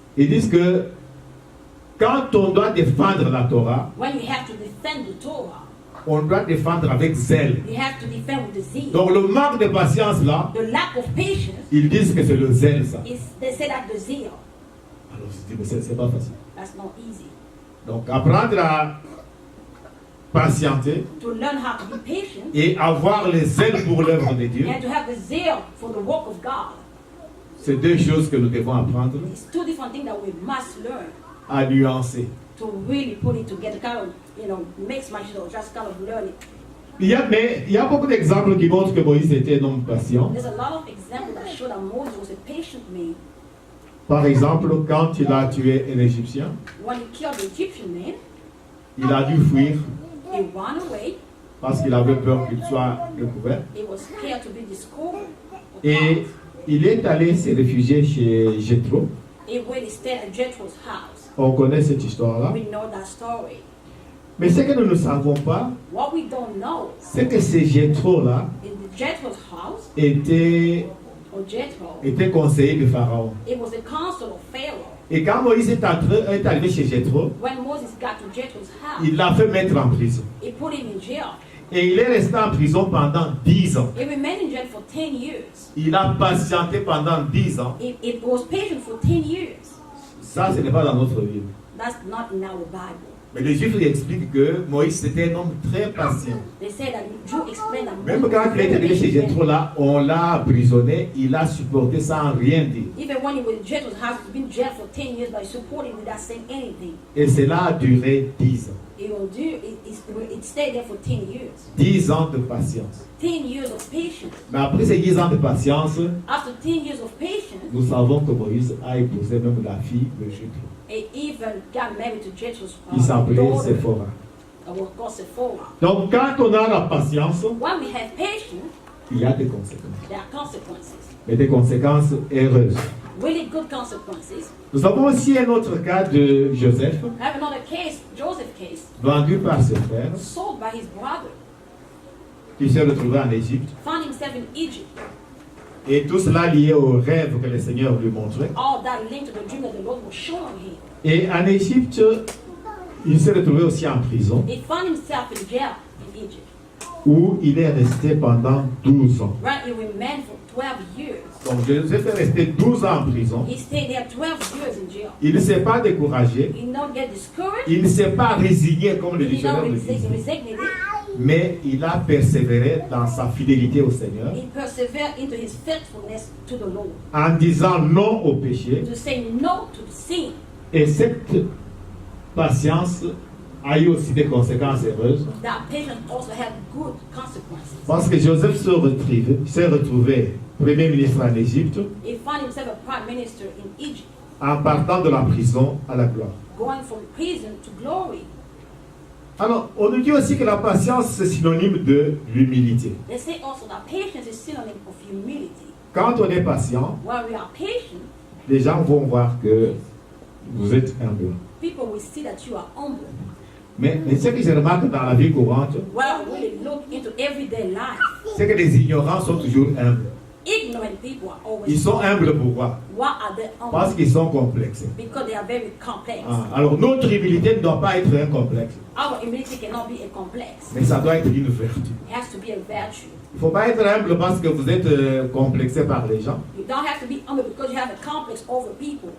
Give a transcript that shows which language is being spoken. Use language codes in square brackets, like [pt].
[fr] Ils disent que quand on doit défendre la Torah, [en] When you have to defend the Torah, [fr] on doit défendre avec zèle. [en] you have to defend with the zeal. [fr] Donc le manque de patience là, [en] The lack of patience [fr] ils disent que c'est le zèle ça. [en] is, they say that the zeal, [fr] Alors je dis, mais c'est pas facile. [en] that's not easy. [fr] Donc apprendre à patienter [en] To learn how to be patient, [fr] et avoir le zèle pour l'œuvre de Dieu, [en] you have to have the zeal for the work of God. [fr] c'est deux choses que nous devons apprendre [en] It's two different things that we must learn [fr] à nuancer. [en] to really put it together, kind of, mix match or just kind of learn it. [fr] Mais il y a beaucoup d'exemples qui montrent que Moïse était un homme patient. [en] There's a lot of examples that show that Moses was a patient man. [fr] Par exemple, quand il a tué un Égyptien, [en] When he killed the Egyptian man, [fr] il a dû fuir [en] he ran away. [fr] parce qu'il avait peur qu'il soit découvert. [en] He was scared to be discovered. [fr] Et il est allé se réfugier chez Jéthro. [en] He went and stayed at Jethro's house. [fr] On connaît cette histoire-là. [en] We know that story. [fr] Mais ce que nous ne savons pas, [en] What we don't know, [fr] c'est que ce Jéthro-là [en] in the Jethro's house, [fr] était conseiller de Pharaon. [en] it was the council of Pharaoh. [fr] Et quand Moïse est arrivé chez Jéthro, [en] When Moses got to Jethro's house, [fr] il l'a fait mettre en prison. [en] he put him in jail. [fr] Et il est resté en prison pendant 10 ans. [en] He remained in jail for 10 years. [fr] Il a patienté pendant 10 ans. [en] It was patient for 10 years. [fr] Ça, ce n'est pas dans notre Bible. [en] That's not in our Bible. [fr] Mais les Juifs expliquent que Moïse était un homme très patient. [en] They say that Jew explained that [fr] Même [en] Moses [fr] quand [en] was [fr] il est [en] very [fr] arrivé chez [en] patient. [fr] Jéthro là, on l'a emprisonné, il a supporté sans rien dire. [en] Even when he was in Jethro's house, he's been in jail for 10 years, but he supported him without saying anything. [fr] Et cela a duré 10 ans. [en] It stayed there for 10 years. [fr] 10 ans de patience. [en] 10 years of patience. [fr] Mais après ces 10 ans de patience, [en] After 10 years of patience, [fr] nous savons que Moïse a épousé même la fille de Jéthro. [en] he even got married to Jethro's [fr] Il s'appelait [en] daughter, [fr] Séphora. [en] was called Sephora. [fr] Donc quand on a la patience, [en] When we have patience, [fr] il y a des conséquences. [en] there are consequences. [fr] Mais des conséquences heureuses. [en] really good consequences. [fr] Nous avons aussi un autre cas de Joseph, [en] I have another case, Joseph case, [fr] vendu par ses frères, [en] sold by his brother, [fr] qui s'est retrouvé en Égypte. [en] found himself in Egypt. [fr] Et tout cela lié au rêve que le Seigneur lui montrait. [en] All that linked to the dream that the Lord was showing him. [fr] Et en Égypte, il s'est retrouvé aussi en prison, [en] He found himself in jail in Egypt, [fr] où il est resté pendant 12 ans. [en] where he remained for 12 years. [fr] Donc Joseph est resté 12 ans en prison. [en] He stayed there 12 years in jail. [fr] Il ne s'est pas découragé. [en] He did not get discouraged. [fr] Il ne s'est pas résigné comme le [en] He did not [fr] dictionnaire le dit. [en] resignate. [fr] Mais il a persévéré dans sa fidélité au Seigneur [en] He persevered into his faithfulness to the Lord, [fr] en disant non au péché. [en] to say no to sin. [fr] Et cette patience a eu aussi des conséquences heureuses. [en] That patience also had good consequences. [fr] Parce que Joseph s'est retrouvé Premier ministre en Égypte [en] He found himself a prime minister in Egypt, [fr] en partant de la prison à la gloire. [en] going from prison to glory. [fr] Alors, on nous dit aussi que la patience, c'est synonyme de l'humilité. [en] They say also that patience is synonym of humility. [fr] Quand on est patient, [en] While we are patient, [fr] les gens vont voir que vous êtes humble. [en] people will see that you are humble. [fr] Mais ce que je remarque dans la vie courante, [en] Well, when they look into everyday life, [fr] c'est que les ignorants sont toujours humbles. [en] ignorant people are always [fr] Ils sont humbles pourquoi? [en] Why are they humble? [fr] Parce qu'ils sont complexés. [en] Because they are very complex. [fr] Alors, notre humilité ne doit pas être un complexe, [en] Our humility cannot be a complex. [fr] mais ça doit être une vertu. [en] It has to be a virtue. [fr] Il ne faut pas être humble parce que vous êtes complexé par les gens. [en] You don't have to be humble because you have a complex over people.